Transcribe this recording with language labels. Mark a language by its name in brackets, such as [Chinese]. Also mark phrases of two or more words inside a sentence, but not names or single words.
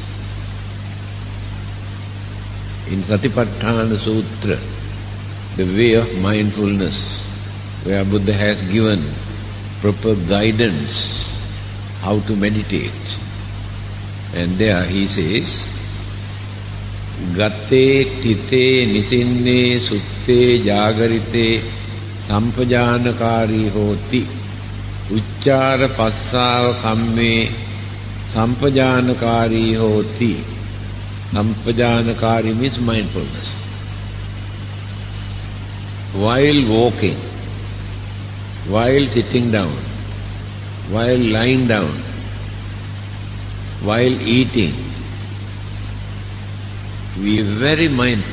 [English] In Satipatthana Sutra, the way of mindfulness, where Buddha has given proper guidance how to meditate. [Pali] And there he says, Gate tite nisinne sutte jagarite sampajanakari hoti. Uchchara passava kamme sampajanakari hoti. [English] Sampajanakari means mindfulness. While walking, while sitting down, while lying down, while eating, we are very mindful.